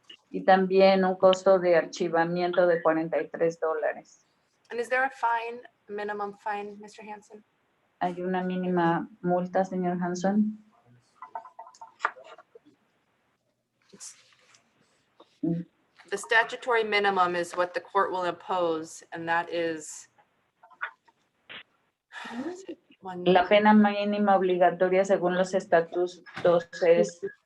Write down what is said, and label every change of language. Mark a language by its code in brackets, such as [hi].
[es] Y también un costo de archivamiento de $43. [en] And is there a fine, minimum fine, Mr. Hanson? [es] ¿Hay una mínima multa, señor Hanson? [en] The statutory minimum is what the court will impose, and that is [es] La pena mínima obligatoria según los estatutos es